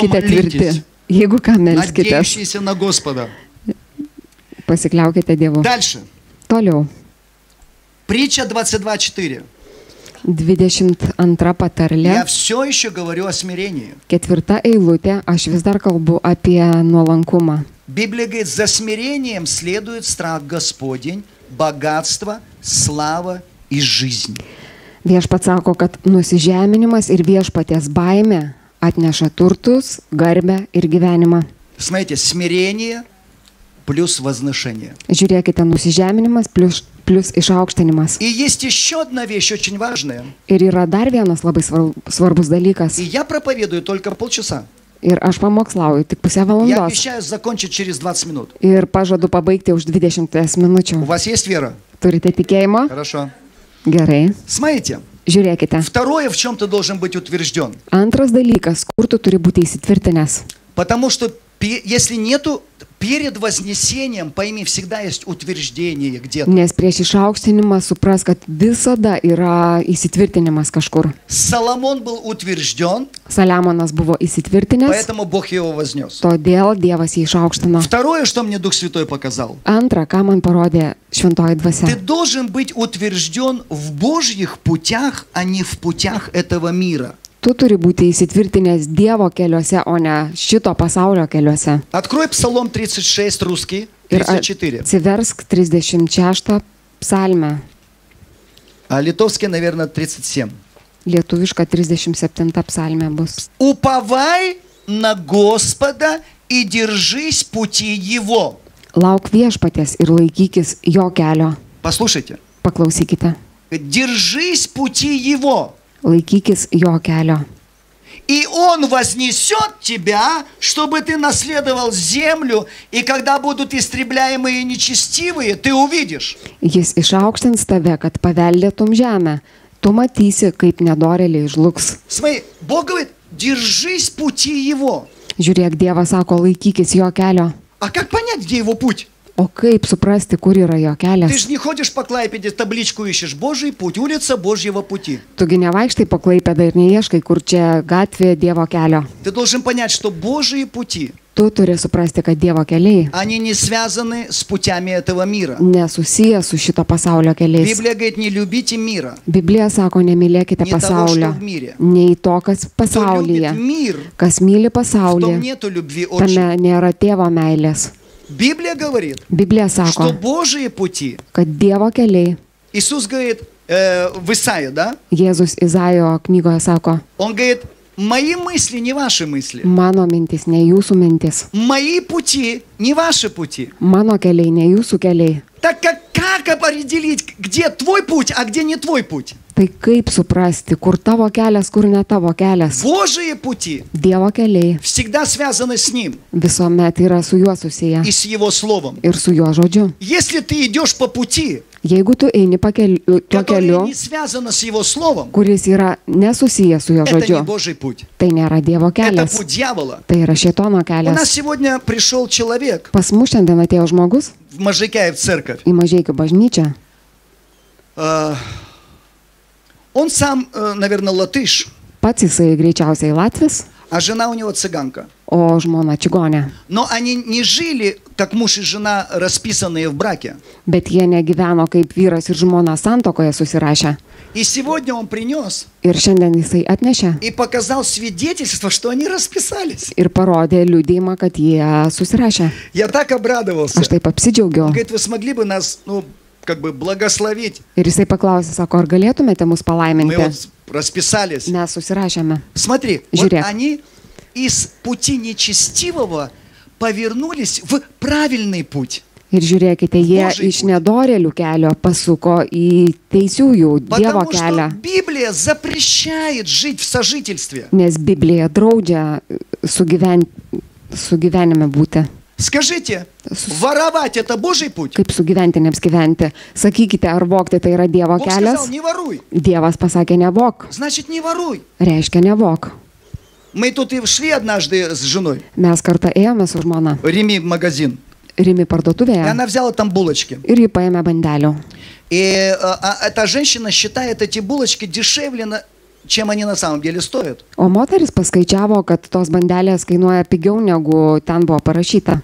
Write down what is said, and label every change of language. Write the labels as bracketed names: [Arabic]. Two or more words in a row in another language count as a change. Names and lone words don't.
[Lithuanian] Būkite tvirti. [Russian] молитесь. [Lithuanian] Jeigu ką, melskitės. [Russian] Надеющиеся на Господа. [Lithuanian] Pasikliaukite Dievu. [Russian] Дальше. [Lithuanian] Toliau. [Russian] Притча 22:4. [Lithuanian] 22 patarlė. [Russian] Я все еще говорю о смирении. [Lithuanian] 4 eilutė. Aš vis dar kalbu apie nuolankumą. [Russian] Библия говорит, за смирением следует страх Господень, богатство, слава и жизнь. [Lithuanian] Viešpats sako, kad nusižeminimas ir viešpaties baimė atneša turtus, garbę ir gyvenimą. [Russian] Смотрите, смирение плюс возношение. [Lithuanian] Žiūrėkite, nusižeminimas plus išaukštinimas. [Russian] И есть еще одна вещь очень важная. [Lithuanian] Ir yra dar vienas labai svarbus dalykas. [Russian] И я проповедую только полчаса. [Lithuanian] Ir aš pamokslauju tik pusę [Russian] Я [Lithuanian] valandos. [Russian] обещаю закончить через 20 минут. [Lithuanian] Ir pažadu pabaigti už 20 [Russian] У [Lithuanian] minučių. [Russian] вас есть вера? [Lithuanian] Turite tikėjimo? [Russian] Хорошо. [Lithuanian] Gerai. [Russian] Смотрите, [Lithuanian] Žiūrėkite. [Russian] второе, в чем ты должен быть утвержден. [Lithuanian] Antras dalykas, kur tu turi būti įsitvirtinęs. [Russian] Потому что если нету, перед вознесением, пойми, всегда есть утверждение где-то. [Lithuanian] Nes prieš išaukštinimą supras, kad visada yra įsitvirtinimas kažkur. [Russian] Соломон был утвержден, [Lithuanian] Saliamonas buvo įsitvirtinęs, [Russian] поэтому Бог его вознес. [Lithuanian] todėl Dievas jį išaukštino. [Russian] Второе, что мне Дух Святой показал. [Lithuanian] Antra, ką man parodė šventoji [Russian] Ты [Lithuanian] dvasia. [Russian] должен быть утвержден в Божьих путях, а не в путях этого мира. [Lithuanian] Tu turi būti įsitvirtinęs Dievo keliuose, o ne šito pasaulio keliuose. [Russian] Открой Псалом 36, русский, [Lithuanian] Ir 34. atsiversk 36 psalmę. [Russian] А литовский, наверное, 37. [Lithuanian] Lietuviška 37 psalmė bus. [Russian] Уповай на Господа и держись пути Его. [Lithuanian] Lauk viešpaties ir laikykis jo kelio. [Russian] Послушайте. [Lithuanian] Paklausykite. [Russian] Держись пути Его. [Lithuanian] Laikykis jo kelio. [Russian] И Он вознесет тебя, чтобы ты наследовал землю, и когда будут истребляемые нечестивые, ты увидишь. [Lithuanian] Jis išaukštins tave, kad paveldėtum žemę. Tu matysi, kaip nedorėliai žlugs. [Russian] Смотри, Бог говорит, держись пути Его. [Lithuanian] Žiūrėk, Dievas sako, laikykis jo kelio. [Russian] А как понять, где Его путь? [Lithuanian] O kaip suprasti, kur yra jo [Russian] Ты [Lithuanian] kelias? [Russian] же не ходишь по Клайпеде, табличку ищешь. Божий путь, улица Божьего пути. [Lithuanian] Tugi nevaikštai po Klaipėdą ir neieškai, kur čia gatvė Dievo kelio. [Russian] Ты должен понять, что Божьи пути, [Lithuanian] Tu turi suprasti, kad Dievo keliai [Russian] они не связаны с путями этого мира. [Lithuanian] nesusiję su šito pasaulio keliais. [Russian] Библия говорит, не любите мира. [Lithuanian] Biblija sako, nemylėkite [Russian] Не того, [Lithuanian] pasaulio. [Russian] что в мире. [Lithuanian] Nei to, kas [Russian] Кто [Lithuanian] pasaulyje. [Russian] любит мир, [Lithuanian] Kas myli [Russian] в том [Lithuanian] pasaulį, [Russian] нету любви отчим. [Lithuanian] tame nėra tėvo meilės. [Russian] Библия говорит, [Lithuanian] Biblija [Russian] что [Lithuanian] sako, [Russian] Божьи пути, [Lithuanian] kad Dievo keliai, [Russian] Иисус говорит в Исаии, да? [Lithuanian] Jėzus Izaijo knygoje sako, [Russian] Он говорит, мои мысли не ваши мысли. [Lithuanian] mano mintis, ne jūsų mintis. [Russian] Мои пути не ваши пути. [Lithuanian] Mano keliai, ne jūsų keliai. [Russian] Так как определить, где твой путь, а где не твой путь? [Lithuanian] Tai kaip suprasti, kur tavo kelias, kur ne tavo kelias? [Russian] Божьи пути [Lithuanian] Dievo keliai [Russian] всегда связаны с Ним [Lithuanian] visuomet yra su juo susiję [Russian] и с Его Словом. [Lithuanian] ir su juo žodžiu. [Russian] Если ты идешь по пути, [Lithuanian] Jeigu tu eini tuo [Russian] которое [Lithuanian] keliu, [Russian] не связано с Его Словом, [Lithuanian] kuris yra nesusijęs su jo [Russian] это не [Lithuanian] žodžiu, [Russian] Божий путь. [Lithuanian] tai nėra Dievo [Russian] Это [Lithuanian] kelias, [Russian] путь дьявола. [Lithuanian] tai yra šėtono [Russian] У нас [Lithuanian] kelias. [Russian] сегодня пришел человек [Lithuanian] Pas mus šiandien atėjo žmogus [Russian] в Можайкяе в церковь. [Lithuanian] į Mažeikių bažnyčią. [Russian] Он сам, наверное, латыш, [Lithuanian] Pats jisai greičiausiai latvis, [Russian] а жена у него цыганка. [Lithuanian] o žmona čigonė. [Russian] Но они не жили, как муж и жена, расписанные в браке. [Lithuanian] Bet jie negyveno kaip vyras ir žmona santokoje susirašę. [Russian] И сегодня он принес [Lithuanian] Ir šiandien jisai atnešė [Russian] и показал свидетельство, что они расписались. [Lithuanian] ir parodė liudėjimą, kad jie susirašė. [Russian] Я так обрадовался. [Lithuanian] Aš taip apsidžiaugiau. [Russian] Он говорит, вы смогли бы нас, как бы благословить? [Lithuanian] Ir jisai paklausė, sako, ar galėtumėte mus [Russian] Мы [Lithuanian] palaiminti? [Russian] вот расписались. [Lithuanian] Mes susirašėme. [Russian] Смотри, вот [Lithuanian] Žiūrėk. [Russian] они из пути нечестивого повернулись в правильный путь. [Lithuanian] Ir žiūrėkite, jie [Russian] Božий [Lithuanian] iš [Russian] pуть. [Lithuanian] nedorėlių kelio pasuko į teisiųjų Dievo [Russian] Потому что [Lithuanian] kelią, [Russian] Библия запрещает жить в сожительстве. [Lithuanian] nes Biblija draudžia sugyvenime būti. [Russian] Скажите, воровать это Божий путь? [Lithuanian] Kaip sugyventiniams gyventi. Sakykite, ar vogti tai yra Dievo [Russian] Бог сказал, [Lithuanian] kelias? [Russian] не воруй. [Lithuanian] Dievas pasakė nevok, [Russian] Значит, не воруй. [Lithuanian] reiškia nevok. [Russian] Мы тут и шли однажды с женой [Lithuanian] Mes kartą ėjome su žmona [Russian] в Рими в магазин. [Lithuanian] Rimi [Russian] И [Lithuanian] parduotuvėje [Russian] она взяла там булочки. [Lithuanian] ir ji paėmė bandelių. [Russian] И эта женщина считает эти булочки дешевле, чем они на самом деле стоят. [Lithuanian] O moteris paskaičiavo, kad tos bandelės kainuoja pigiau negu ten buvo parašyta.